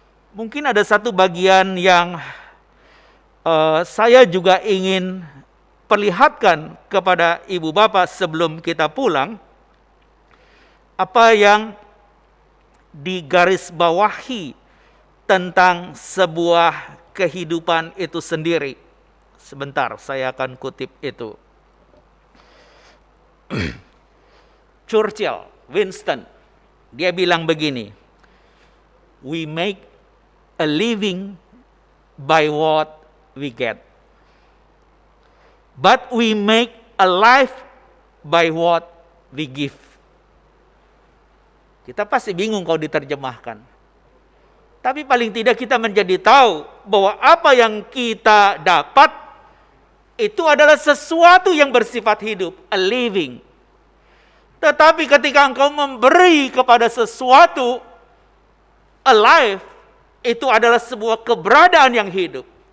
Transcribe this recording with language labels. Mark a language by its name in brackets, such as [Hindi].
[Indonesian] Mungkin ada satu bagian yang saya juga ingin perlihatkan kepada ibu bapak sebelum kita pulang, apa yang digarisbawahi tentang sebuah kehidupan itu sendiri. Sebentar, saya akan kutip itu. [English] Churchill, Winston, [Indonesian] dia bilang begini, [English] "We make a living by what we get, but we make a life by what we give." [Indonesian] Kita pasti bingung kalau diterjemahkan. Tapi paling tidak kita menjadi tahu bahwa apa yang kita dapat itu adalah sesuatu yang bersifat hidup, [English] a living. [Indonesian] Tetapi ketika engkau memberi kepada sesuatu, [English] a life, [Indonesian] itu adalah sebuah keberadaan yang hidup.